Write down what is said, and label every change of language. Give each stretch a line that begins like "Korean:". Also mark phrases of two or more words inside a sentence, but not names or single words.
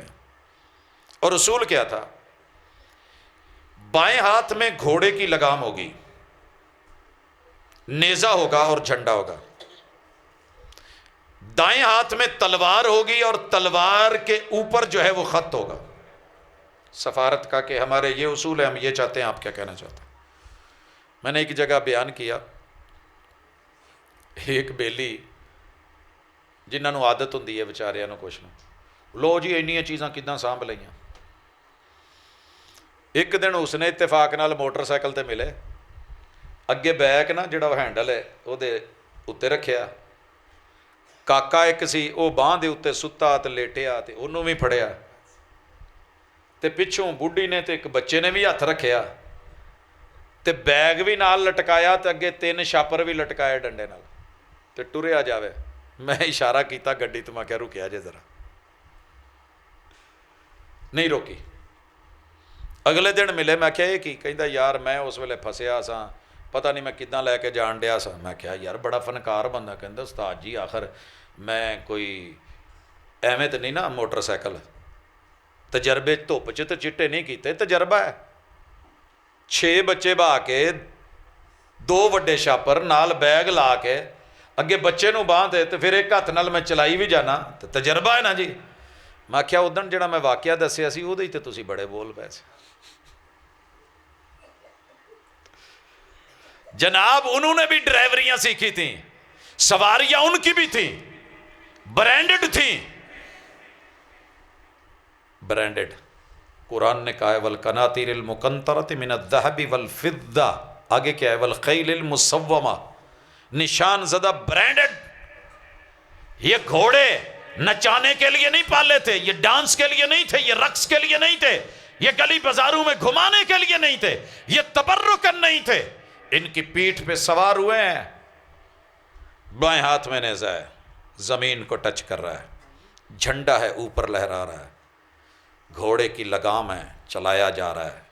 Urdu: اور اصول کیا تھا، بائیں ہاتھ میں گھوڑے کی لگام ہوگی، نیزہ ہوگا اور جھنڈا ہوگا، دائیں ہاتھ میں تلوار ہوگی اور تلوار کے اوپر جو ہے وہ خط ہوگا سفارت کا کہ ہمارے یہ اصول ہے، ہم یہ چاہتے ہیں، آپ کیا کہنا چاہتے ہیں۔ میں نے ایک جگہ بیان کیا،
Punjabi: ایک بیلی جنہاں نو عادت ہوندی ہے بیچاریاں نو کچھ نو، لو جی اینیاں چیزاں کداں سانبھ لئیاں۔ ایک دن اس نے اتفاق نال موٹر سائیکل تے ملے، اگے بیک نا جڑا ہینڈل ہے وہ دے اتے رکھیا، کاکا ایک سی وہ باہ دے اتے ستا تے لیٹیا تے انہوں بھی پھڑیا، تے پچھوں بڈھی نے تے ایک بچے نے بھی ہاتھ رکھیا، تے بیگ بھی نال لٹکایا، تے اگے 3 شاپر بھی لٹکائے ڈنڈے نال، تے ٹریا جاوے۔ میں اشارہ کیتا گڈی تو میں کہہ رکیا جے ذرا، نہیں روکی۔ اگلے دن ملے، میں کہا یہ کی؟ کہندا یار میں اس ویلے پھسیا سا، پتہ نہیں میں کداں لے کے جان ڈیا سا۔ میں کہا یار بڑا فنکار بندہ، کہندا استاد جی آخر میں کوئی ایویں تو نہیں نا موٹر سائیکل، تجربے دھوپ چ تے چٹے نہیں کیتے، تجربہ ہے۔ 6 بچے بہا کے، 2 وڈے شاپر نال بیگ لا کے، اگے بچے نو باہ دے، تے پھر ایک ہاتھ نال میں چلائی بھی جانا، تے تجربہ ہے نا جی۔ میں کیا ادن جڑا میں واقعہ دسیا سی وہ تے تسی بڑے بول پے سے جناب،
Urdu: انہوں نے بھی ڈرائیوریاں سیکھی تھیں، سواریاں ان کی بھی تھیں، برانڈڈ
Punjabi: تھیں، برانڈڈ۔
Arabic: قرآن نے کہا ہے وَالْقَنَاطِيرِ الْمُقَنطَرَةِ مِنَ الذَّهَبِ وَالْفِضَّةِ،
Urdu: آگے کیا ہے
Arabic: وَالْخَيْلِ الْمُسَوَّمَةِ،
Urdu: نشان زدہ برانڈڈ۔ یہ گھوڑے نچانے کے لیے نہیں پالے تھے، یہ ڈانس کے لیے نہیں تھے، یہ رقص کے لیے نہیں تھے، یہ گلی بازاروں میں گھمانے کے لیے نہیں تھے، یہ تبرکن نہیں تھے۔ ان کی پیٹھ پہ سوار ہوئے ہیں، بائیں ہاتھ میں نیزہ ہے، زمین کو ٹچ کر رہا ہے، جھنڈا ہے اوپر لہرا رہا ہے، گھوڑے کی لگام ہے، چلایا جا رہا ہے۔